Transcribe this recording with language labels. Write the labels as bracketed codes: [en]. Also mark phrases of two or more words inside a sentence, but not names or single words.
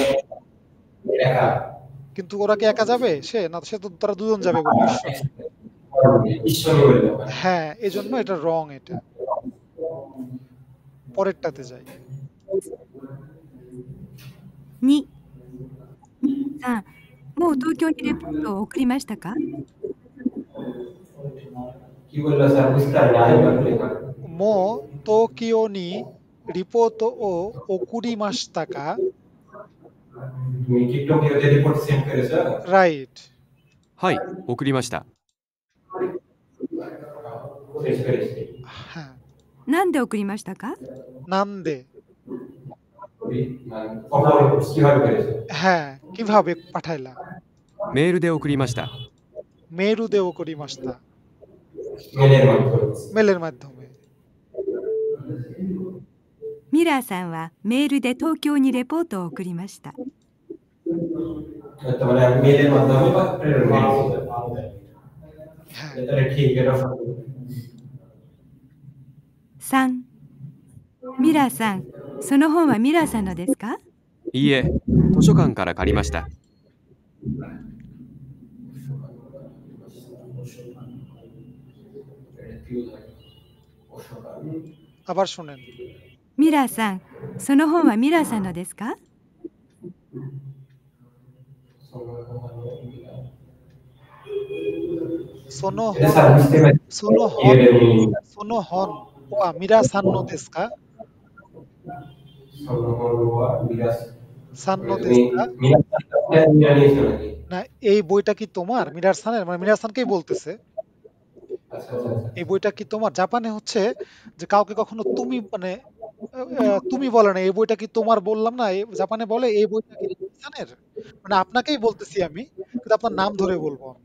[bn] একা কিন্তু ওরা কি একা যাবে সে না সে তো তারা দুজন যাবে বললো ঈশ্বরী ঈশ্বরী বললো হ্যাঁ এজন্য এটা রং এটা পরেরটাতে যাই [ja] 2、さん、もう東京にレポートを送りましたか？ [bn] কি বললো স্যার বুঝতে পারিনি আরেকবার বলে [ja] もう東京にレポートを送りましたか [bn] তুমি কি টোকিওতে [en] report send [bn] করেছো রাইট [ja] はい送りました [bn] শেষ করেছি হ্যাঁ [ja] なんで送りましたか？ [bn] নান্দে মানে অপর কিভাবে করেছো হ্যাঁ কিভাবে পাঠাইলা [ja] メールで送りましたメールで送りました [bn] মেলের মাধ্যমে মেলের মাধ্যমে [ja] ミラーさんはメールで東京にレポートを送りました。 [bn] মানে আমি মেলের মাধ্যমে প্রেরণ করেছি হ্যাঁ এটা ঠিক এটা [ja] 3、ミラーさん、その本はミラーさんのですか？いいえ図書館から借りました [bn] আবার শুনেন [ja] ミラーさん、その本はミラーさんのですか？ [bn] সোনো এটা স্যার বুঝতে পারি [ja] その本その本をミラーさんのですかさんのですか [bn] সান্নো দেস্কা না এই বইটা কি তোমার মিরার সানের মানে মিরার সানকেই বলতেছে এই বইটা কি তোমার জাপানে হচ্ছে যে কাউকে কখনো তুমি মানে তুমি বলে না এই বইটা কি তোমার বললাম না জাপানে বলে এই বইটা কি সানের মানে আপনাকেই বলতেছি আমি কিন্তু আপনার নাম ধরে বলবো